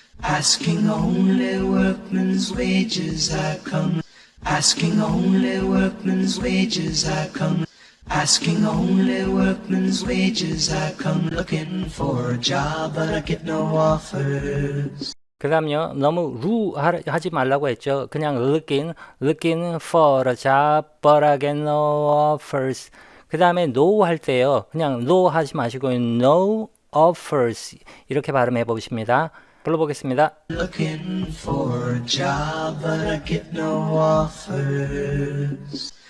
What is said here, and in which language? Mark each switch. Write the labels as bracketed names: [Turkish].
[English] Asking only workman's wages I come. Asking only workman's wages I come. Asking only workman's wages I come. Looking for a job but I get no offers. [Korean] 그 다음요 너무 하지 말라고 했죠. 그냥 [English] looking for a job but I get no offers [Korean] 그 다음에 no 할 때요 그냥 no 하지 마시고 no offers 이렇게 발음해 보십니다. 불러보겠습니다. [English] Looking for a job but I get no offers.